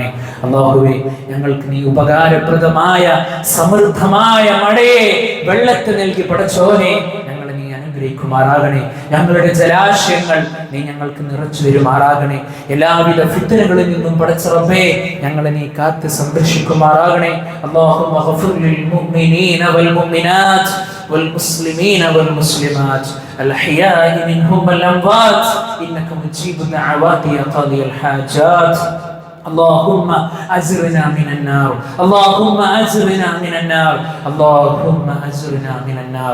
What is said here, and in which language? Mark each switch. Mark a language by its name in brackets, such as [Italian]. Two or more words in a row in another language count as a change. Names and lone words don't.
[Malayalam] അല്ലാഹുവേ, ഞങ്ങൾക്ക് നീ ഉപകാരപ്രദമായ സമൃദ്ധമായ മഴയെ, വെള്ളത്തെ നൽകി പടച്ചോനെ ഞങ്ങളെ നീ അനുഗ്രഹിക്കുമാറാകണേ. ഞങ്ങളുടെ ജലാശയങ്ങൾ നീ ഞങ്ങൾക്ക് നിറച്ചു തരുമാറാകണേ. എല്ലാവിധ ഫിത്നകളിൽ നിന്നും പടച്ച റബ്ബേ ഞങ്ങളെ നീ കാത്ത് സംരക്ഷിക്കുമാറാകണേ. [Arabic] اللهم اغفر للمؤمنين والمؤمنات والمسلمين والمسلمات الأحياء منهم والأموات إنك مجيب الدعوات يا قاضي الحاجات. اللهم أجرنا من النار، اللهم أجرنا من النار، اللهم أجرنا من النار.